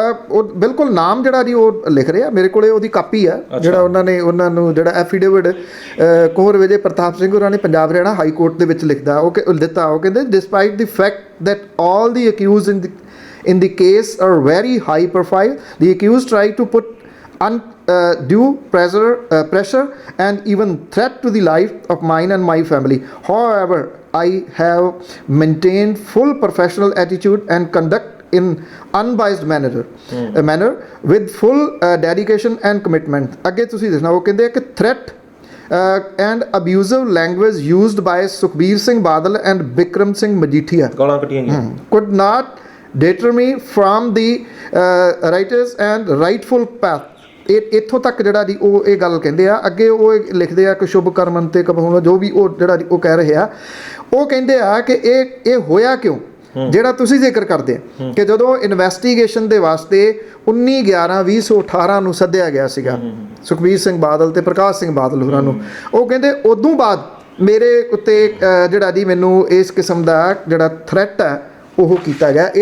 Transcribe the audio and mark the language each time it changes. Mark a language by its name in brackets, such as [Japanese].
[Punjabi] ਉਹ ਬਿਲਕੁਲ ਨਾਮ ਜਿਹੜਾ ਜੀ ਉਹ ਲਿਖ ਰਿਹਾ, ਮੇਰੇ ਕੋਲੇ ਉਹਦੀ ਕਾਪੀ ਆ ਜਿਹੜਾ ਉਹਨਾਂ ਨੂੰ ਜਿਹੜਾ ਐਫੀਡੇਵਿਟ ਕੁੰਵਰ ਵਿਜੇ ਪ੍ਰਤਾਪ ਸਿੰਘ ਹੋਰਾਂ ਨੇ ਪੰਜਾਬ ਹਰਿਆਣਾ ਹਾਈ ਕੋਰਟ ਦੇ ਵਿੱਚ ਲਿਖਦਾ ਉਹ ਕਹਿੰਦੇ despite ਦੀ fact [English] that all the accused in the case are very high profile, the accused try to put undue pressure and even threat to the life of mine and my family. However, I have maintained full professional attitude and conduct in unbiased manner with full dedication and commitment. [Punjabi] ਅੱਗੇ ਤੁਸੀਂ ਦੇਖਣਾ ਉਹ ਕਹਿੰਦੇ ਕਿ [English] threat and abusive language used by Sukhbir Singh Badal and Bikram Singh Majithia [Punjabi] ਗਾਲਾਂ ਕੱਟੀਆਂ ਗਈਆਂ। [English] could not deter me from the righteous and rightful path. [Punjabi] ਇੱਥੋਂ ਤੱਕ ਜਿਹੜਾ ਜੀ ਉਹ ਇਹ ਗੱਲ ਕਹਿੰਦੇ ਆ। ਅੱਗੇ ਉਹ ਲਿਖਦੇ ਆ ਕਿ ਸ਼ੁਭ ਕਰਮਨ ਤੇ ਕਬਹੂਣਾ ਜੋ ਵੀ ਉਹ ਜਿਹੜਾ ਉਹ ਕਹਿ ਰਹੇ ਆ, ਉਹ ਕਹਿੰਦੇ ਆ ਕਿ ਇਹ ਹੋਇਆ ਕਿਉਂ, ਜਿਹੜਾ ਤੁਸੀਂ ਜ਼ਿਕਰ ਕਰਦੇ ਆ ਕਿ ਜਦੋਂ ਇਨਵੈਸਟੀਗੇਸ਼ਨ ਦੇ ਵਾਸਤੇ 19/11/2018 ਨੂੰ ਸੱਦਿਆ ਗਿਆ ਸੀਗਾ ਸੁਖਬੀਰ ਸਿੰਘ ਬਾਦਲ ਤੇ ਪ੍ਰਕਾਸ਼ ਸਿੰਘ ਬਾਦਲ ਹੋਰਾਂ ਨੂੰ, ਉਹ ਕਹਿੰਦੇ ਉਦੋਂ ਬਾਅਦ ਮੇਰੇ ਉੱਤੇ ਜਿਹੜਾ ਜੀ ਮੈਨੂੰ ਇਸ ਕਿਸਮ ਦਾ ਜਿਹੜਾ ਥ੍ਰੈਟ ਹੈ ਉਹ ਕੀਤਾ ਗਿਆ।